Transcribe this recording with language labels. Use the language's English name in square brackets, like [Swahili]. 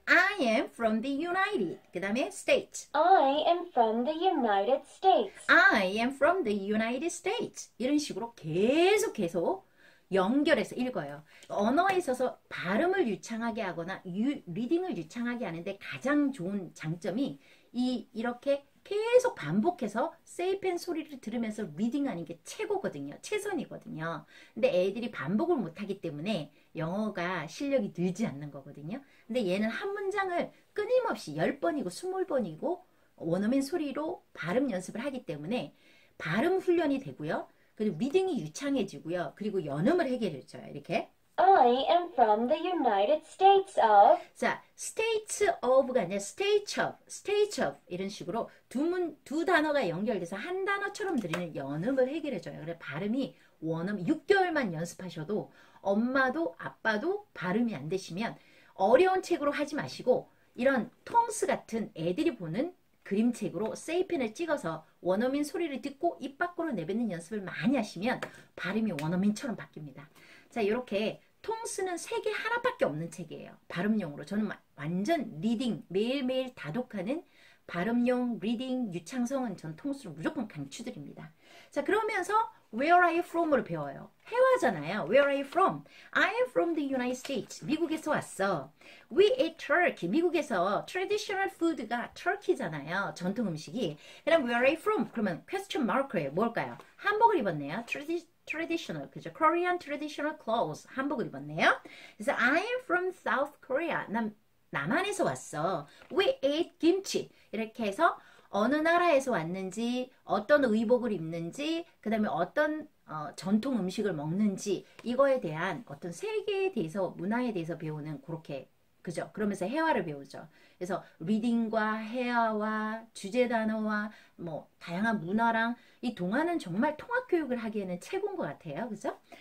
[English] I am from the United [Korean] 그 다음에 [English] States I am from the United States. I am from the United States [Korean] 이런 식으로 계속 연결해서 읽어요. 언어에 있어서 발음을 유창하게 하거나 리딩을 유창하게 하는데 가장 좋은 장점이 이렇게 계속 반복해서 세이펜 소리를 들으면서 리딩하는 게 최고거든요. 최선이거든요. 근데 애들이 반복을 못하기 때문에 영어가 실력이 늘지 않는 거거든요. 근데 얘는 한 문장을 끊임없이 10번이고 20번이고 원어민 소리로 발음 연습을 하기 때문에 발음 훈련이 되고요. 그리고 리딩이 유창해지고요. 그리고 연음을 해결해줘요. 이렇게. [English] I am from the United States of. [Korean] 자, states of가 아니라 states of 이런 식으로 두 단어가 연결돼서 한 단어처럼 들리는 연음을 해결해줘요. 그래서 발음이 원음 6개월만 연습하셔도 엄마도 아빠도 발음이 안 되시면 어려운 책으로 하지 마시고 이런 텅스 같은 애들이 보는 그림책으로 세이펜을 찍어서 원어민 소리를 듣고 입 밖으로 내뱉는 연습을 많이 하시면 발음이 원어민처럼 바뀝니다. 자, 이렇게 통스는 세계 하나밖에 없는 책이에요. 발음용으로. 저는 완전 리딩, 매일매일 다독하는 발음용 리딩 유창성은 전 통스를 무조건 강추드립니다. 자, 그러면서 [English] Where are you from [Korean] 을 배워요. 회화잖아요. [English] Where are you from? I am from the United States. [Korean] 미국에서 왔어. [English] We ate turkey. [Korean] 미국에서 [English] traditional food [Korean] 가 turkey잖아요. 전통 음식이. 그럼 [English] Where are you from? [Korean] 그러면 question mark예요. 뭘까요? 한복을 입었네요. traditional, 그죠? [English] Korean traditional clothes. [Korean] 한복을 입었네요. 그래서 [English] I am from South Korea. [Korean] 난 남한에서 왔어. [English] We ate kimchi. [Korean] 이렇게 해서 어느 나라에서 왔는지, 어떤 의복을 입는지, 그 다음에 어떤 전통 음식을 먹는지 이거에 대한 어떤 세계에 대해서, 문화에 대해서 배우는 그렇게 그죠? 그러면서 회화를 배우죠. 그래서 리딩과 회화와 주제 단어와 뭐 다양한 문화랑 이 동화는 정말 통합 교육을 하기에는 최고인 것 같아요. 그죠?